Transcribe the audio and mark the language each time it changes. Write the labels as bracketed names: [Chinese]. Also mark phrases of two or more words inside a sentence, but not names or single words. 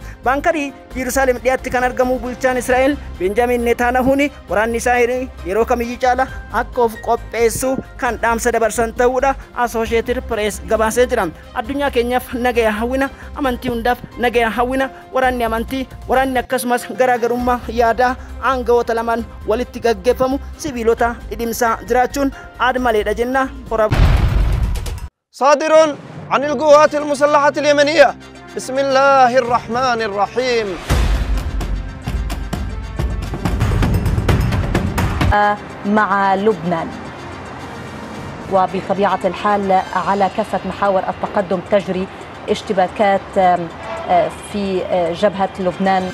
[Oromo] Baankarii Yerusaalem dhiyaatti kan argamu bulchaan Israa'el Benjamin Netanyaahuun waraanni isaa yeroo kamiyyuu caala akka of qopheessu kan dhaamsa dabarsan ta'uudha Associated Press gabaasee jira. Addunyaa keenyaaf nagaya hawwina, amantii hundaaf nagaya hawwina. Waraanni amantii, waraanni akkasumas garaagarummaa yaadaa aangawoota lamaan walitti gaggeeffamu sibiilota dhidhimsaa jiraachuun aadmaleedha jenna. [Arabic] صادر عن القوات المسلحة اليمنية. بسم الله الرحمن الرحيم. مع لبنان وبطبيعة الحال على كافة محاور التقدم تجري اشتباكات في جبهة لبنان